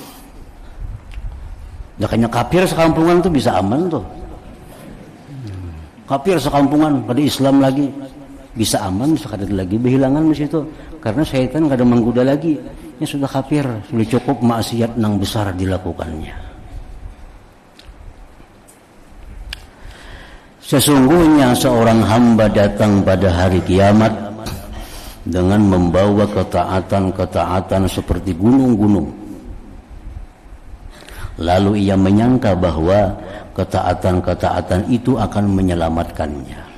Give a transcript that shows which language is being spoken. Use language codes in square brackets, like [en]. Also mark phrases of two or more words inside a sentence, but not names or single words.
[id] Makanya kafir sekampungan tuh bisa aman tuh. [bjn] Kafir sekampungan kada Islam lagi bisa aman, bisa kada lagi berhilangan di situ, karena syaitan kada menggoda lagi. [id] Ini sudah kafir, sudah cukup maksiat nang besar dilakukannya. Sesungguhnya seorang hamba datang pada hari kiamat dengan membawa ketaatan seperti gunung-gunung. Lalu ia menyangka bahwa ketaatan itu akan menyelamatkannya.